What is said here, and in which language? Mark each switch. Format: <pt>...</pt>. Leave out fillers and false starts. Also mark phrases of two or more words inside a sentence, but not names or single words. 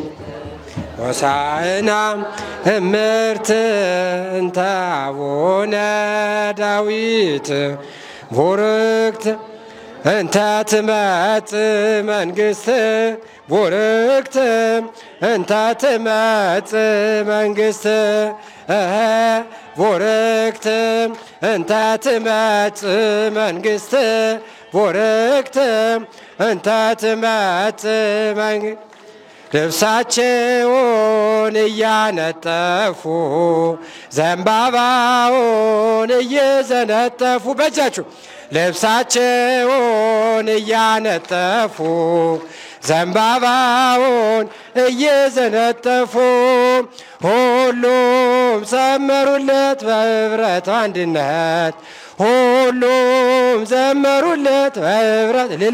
<gez>ሆሳዕና እምርት እንተ አቡነ ዳዊት ቡርክት እንተ ትመጽእ መንግሥት ቡርክት እንተ ትመጽእ መንግሥት ቡርክት እንተ ትመጽእ መንግሥት ቡርክት እንተ ትመጽእ መንግሥት</gez> <am>ልብሳቸውን እያነጠፉ ዘንባባውን እየዘነጠፉ በእጃችሁ ልብሳቸውን እያነጠፉ ዘንባባውን እየዘነጠፉ ሁሉም ዘመሩለት በኅብረት አንድነት ሁሉም ዘመሩለት በኅብረት</am>